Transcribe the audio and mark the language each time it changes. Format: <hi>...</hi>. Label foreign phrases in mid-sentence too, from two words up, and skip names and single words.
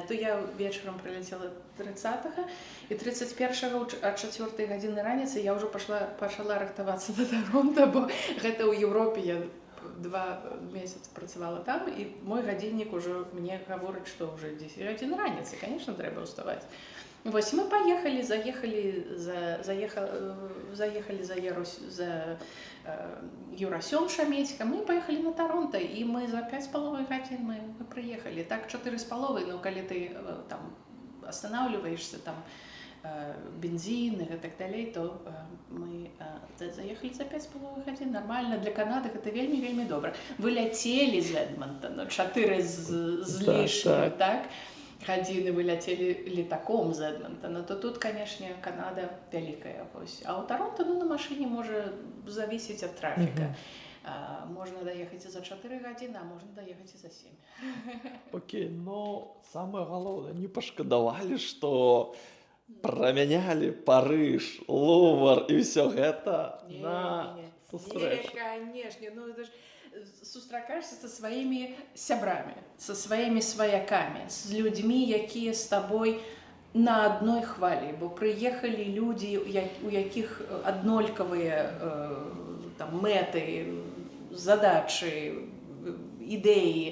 <be>То я вечарам прыляцела 30-го, і 31-го о 4 гадзіны раніцы я ўжо пачала рыхтавацца да Таронта, бо гэта ў Еўропе я 2 месяцы працавала там, і мой гадзіннік ужо мне гаворыць, што ўжо 10 гадзін раніцы, конечно, трэба ўставаць. Вось мы паехалі, заехалі за Юрасём Шамецька, мы паехалі на Таронта, і мы за 5,5 гадзін мы прыехалі. Так 4,5, ну калі ты там</be> <ru>останавливаешься, там бензин и так</ru> <be>далей, то мы заехали за 5,5 гадзін. Нормально, для Канады гэта вельмі добра. Вы ляцелі з Эдмонтона, 4 з лішнім, так? Гадзіны вы ляцелі летаком з Эдмонтона, то тут, канешне, Канада вялікая. А ў Таронта, ну, на машыне можа завісіць ад трафіка. Можна даехаць і за 4 гадзіны, а можна даехаць і за 7. Окей,</be> <ru>но самое</ru> <be>галоўнае, не пашкадавалі, што прамянялі Парыж, Лувр і ўсё гэта на сустрэчу? Канешне, ну это ж сустракаешься со сваімі сябрамі, со сваімі сваякамі, з людзьмі, якія з табой на адной хвалі, бо прыехалі людзі, у якіх аднолькавыя мэты, задачы, ідэі.</be>